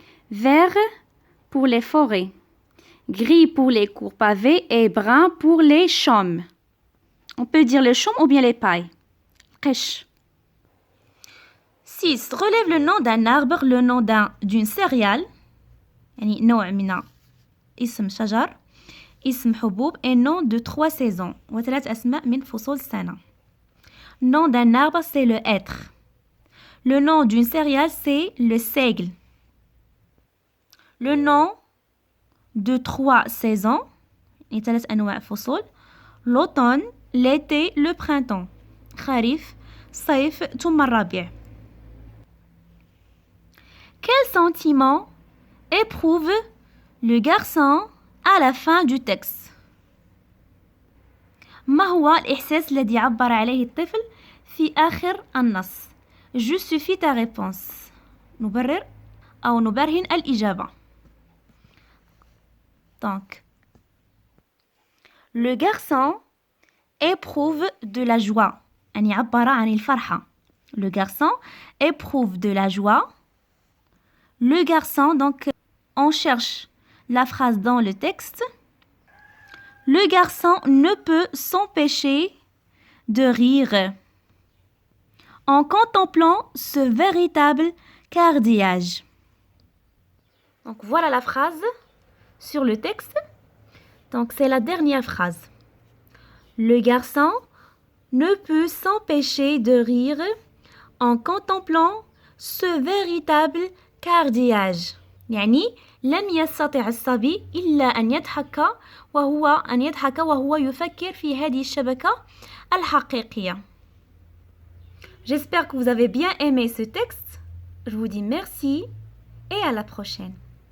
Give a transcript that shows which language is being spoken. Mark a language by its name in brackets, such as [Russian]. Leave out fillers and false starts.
[French] Vert pour les forêts. Gris pour les cours pavés et brun pour les chaumes. On peut dire les chaumes ou bien les pailles. Qesh. 6. Relève le nom d'un arbre, le nom d'une céréale. [Arabic] يعني نوع من اسم شجر اسم حبوب [French] et nom de 3 saisons [Arabic] وثلاث أسماء من فصول السنة. [French] Nom d'un arbre, c'est le hêtre. Le nom d'une céréale, c'est le seigle. Le nom de 3 saisons, [Arabic] ثلاث أنواع فصول, [French] l'automne, l'été, le printemps. [Arabic] خريف, صيف, ثم الربيع. [French] Quel sentiment éprouve le garçon à la fin du texte? [Arabic] ما هو الإحساس الذي عبر عليه الطفل في آخر النص؟ [French] Justifie ta réponse. [Arabic] نبرر أو نبرهن الإجابة. [French] Donc, le garçon éprouve de la joie. [Arabic] يعني عبر عن الفرحة. [French] Le garçon éprouve de la joie. Le garçon, donc, on cherche la phrase dans le texte. Le garçon ne peut s'empêcher de rire en contemplant ce véritable cardiage. Donc, voilà la phrase sur le texte. Donc, c'est la dernière phrase. Le garçon ne peut s'empêcher de rire en contemplant ce véritable cardiage. [Arabic] يعني لم يستطع الصبي إلا أن يضحك وهو يفكر في هذه الشبكة الحقيقية. [French] J'espère que vous avez bien aimé ce texte. Je vous dis merci et à la prochaine.